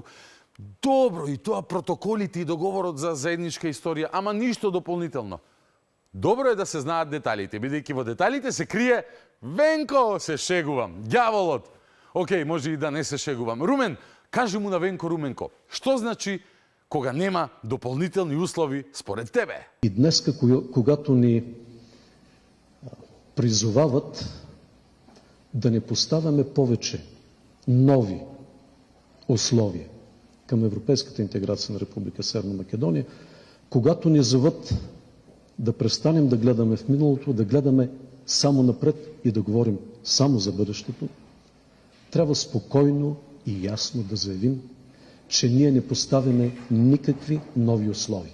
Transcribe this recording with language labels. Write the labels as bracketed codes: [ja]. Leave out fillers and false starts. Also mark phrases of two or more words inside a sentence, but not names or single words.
[mk] Добро, и тоа протоколите и договорот за заедничка историја, ама ништо дополнително. Добро е да се знаат деталите, бидејќи во деталите се крие Венко, се шегувам, ѓаволот. Океј, може и да не се шегувам. Румен, кажи му на Венко Руменко, што значи кога нема дополнителни услови според тебе? [bg] И днеска, когато ни призовават да не поставяме повече нови условия към европейската интеграция на Република Северна Македония, когато ни зоват да престанем да гледаме в миналото, да гледаме само напред и да говорим само за бъдещето, трябва спокойно и ясно да заявим, че ние не поставяме никакви нови условия.